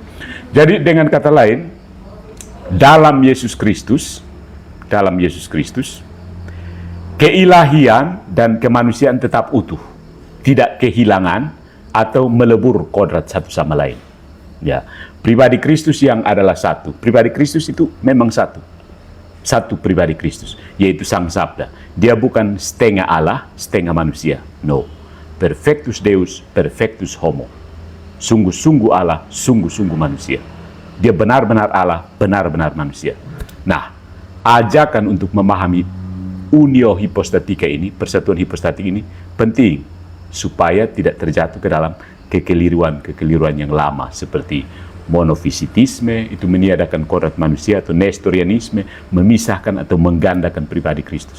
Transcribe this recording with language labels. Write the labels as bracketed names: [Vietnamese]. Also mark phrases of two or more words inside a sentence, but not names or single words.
[Indonesian] Jadi dengan kata lain, dalam Yesus Kristus, keilahian dan kemanusiaan tetap utuh, tidak kehilangan atau melebur kodrat satu sama lain. Ya, pribadi Kristus yang adalah satu. Pribadi Kristus itu memang satu. Satu pribadi Kristus, yaitu Sang Sabda. Dia bukan setengah Allah, setengah manusia. No. [Latin] Perfectus Deus, perfectus homo. [Indonesian] Sungguh-sungguh Allah, sungguh-sungguh manusia. Dia benar-benar Allah, benar-benar manusia. Nah, ajakan untuk memahami unio hipostatika ini, persatuan hipostatik ini, penting supaya tidak terjatuh ke dalam kekeliruan yang lama, seperti monofisitisme, itu meniadakan kodrat manusia, atau nestorianisme, memisahkan atau menggandakan pribadi Kristus.